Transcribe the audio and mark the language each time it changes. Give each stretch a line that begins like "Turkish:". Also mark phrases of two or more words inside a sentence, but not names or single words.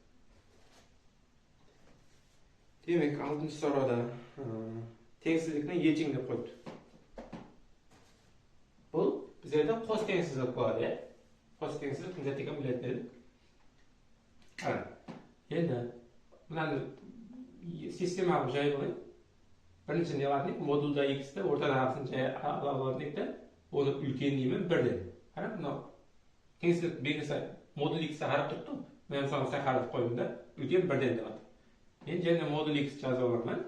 Uzbek: Demek 6-chi so'rovda tengsizlikni yeching deb qo'yibdi. Bu bizlarda qo'sh tengsizlik bo'ladi. Qo'sh tengsizlik nima degan biladi. Endi
Kazakh: mынаны системага жайып алайын. Бірінші не алатын едік, модульда x-ті ортадағысын жай ала алатын едік та, оны үлкен деймін 1-ден. Қарап, мынау теңсіздік белгісі модуль x-ті қарап тұрды. Мен мысалы осылай қаратып қойдым да, үлкен 1-ден деп жатыр. Мен және модуль x жазып аламын.